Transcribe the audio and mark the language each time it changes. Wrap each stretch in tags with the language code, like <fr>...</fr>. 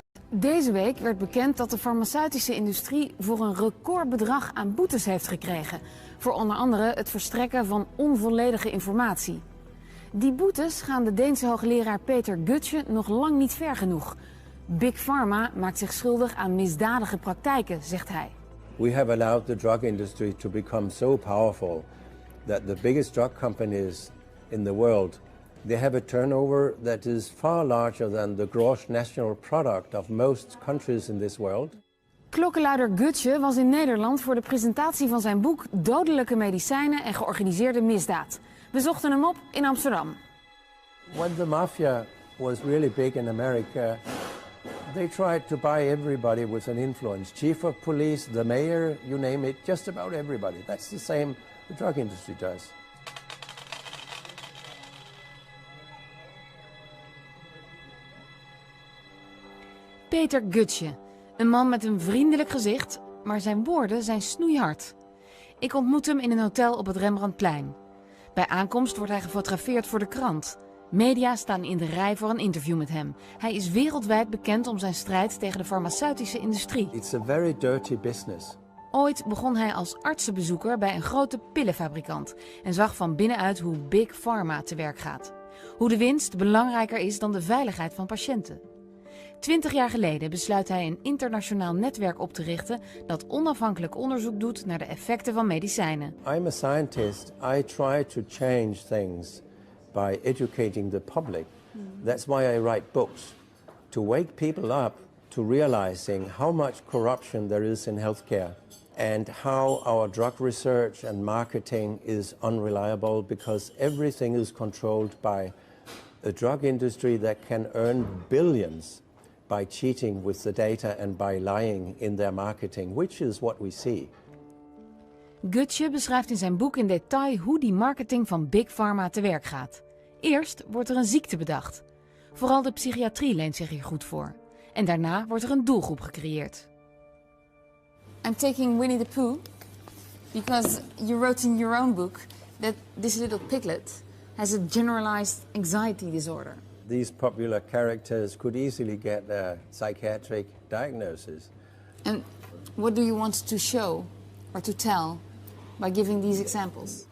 <nl>Deze week werd bekend dat de farmaceutische industrie voor een recordbedrag aan boetes heeft gekregen. Voor onder andere het verstrekken van onvolledige informatie. Die boetes gaan de Deense hoogleraar Peter Gotzsche nog lang niet ver genoeg. Big Pharma maakt zich schuldig aan misdadige praktijken, zegt hij.</nl> <en>We have allowed the drug industry to become so powerful that the biggest drug companies in the world, they have a turnover that is far larger than the gross national product of most countries in this world.</en> <nl>Klokkenluider Gotzsche was in Nederland voor de presentatie van zijn boek Dodelijke medicijnen en georganiseerde misdaad. We zochten hem op in Amsterdam.</nl> <en>When the mafia was really big in America, they tried to buy everybody with an influence. Chief of police, the mayor, you name it, just about everybody. That's the same the drug industry does.</en> <nl>Peter Gotzsche, een man met een vriendelijk gezicht, maar zijn woorden zijn snoeihard. Ik ontmoet hem in een hotel op het Rembrandtplein. Bij aankomst wordt hij gefotografeerd voor de krant. Media staan in de rij voor een interview met hem. Hij is wereldwijd bekend om zijn strijd tegen de farmaceutische industrie.</nl> <en>It's a very dirty business.</en> <nl>Ooit begon hij als artsenbezoeker bij een grote pillenfabrikant en zag van binnenuit hoe Big Pharma te werk gaat. Hoe de winst belangrijker is dan de veiligheid van patiënten. 20 jaar geleden besluit hij een internationaal netwerk op te richten dat onafhankelijk onderzoek doet naar de effecten van medicijnen.</nl> <en>I'm a scientist. I try to change things by educating the public. That's why I write books, to wake people up to realizing how much corruption there is in healthcare and how our drug research and marketing is unreliable because everything is controlled by a drug industry that can earn billions by cheating with the data and by lying in their marketing, which is what we see.</en> <nl>Gotzsche beschrijft in zijn boek in detail hoe die marketing van Big Pharma te werk gaat. Eerst wordt er een ziekte bedacht. Vooral de psychiatrie leent zich hier goed voor. En daarna wordt er een doelgroep gecreëerd.</nl> <en>I'm taking Winnie the Pooh because you wrote in your own book that this little piglet has a generalized anxiety disorder. These popular characters could easily get a psychiatric diagnosis. And what do you want to show or to tell by giving these examples?</en>